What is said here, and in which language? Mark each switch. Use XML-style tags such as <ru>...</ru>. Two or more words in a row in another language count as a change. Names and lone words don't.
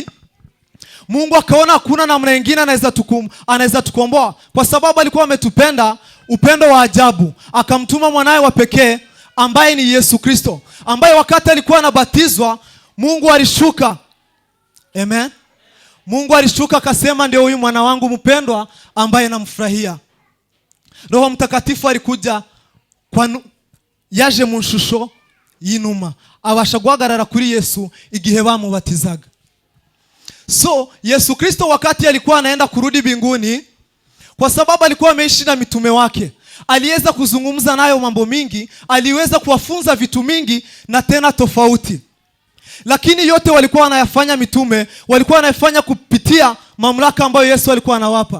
<sw>Mungu akaona hakuna namna nyingine anaweza tukomboa, kwa sababu alikuwa ametupenda upendo wa ajabu, akamtuma mwanae wa pekee ambaye ni Yesu Kristo, ambaye wakati alikuwa anabatizwa Mungu alishuka. Amen. Mungu alishuka akasema, ndio huyu mwana wangu mpendwa ambaye namfurahia. Roho Mtakatifu alikuja</sw> <rw>yaje mu nshusho y'inuma, abasha guhagarara kuri Yesu igihe bamubatizaga.</rw> <sw>So Yesu Kristo wakati alikuwa anaenda kurudi mbinguni, kwa sababu alikuwa ameishi na mitume wake, aliweza kuzungumza nayo mambo mingi, aliweza kuwafunza vitu mingi na tena tofauti. Lakini yote walikuwa wanayafanya mitume, walikuwa wanayafanya kupitia mamlaka ambayo Yesu alikuwa anawapa.</sw>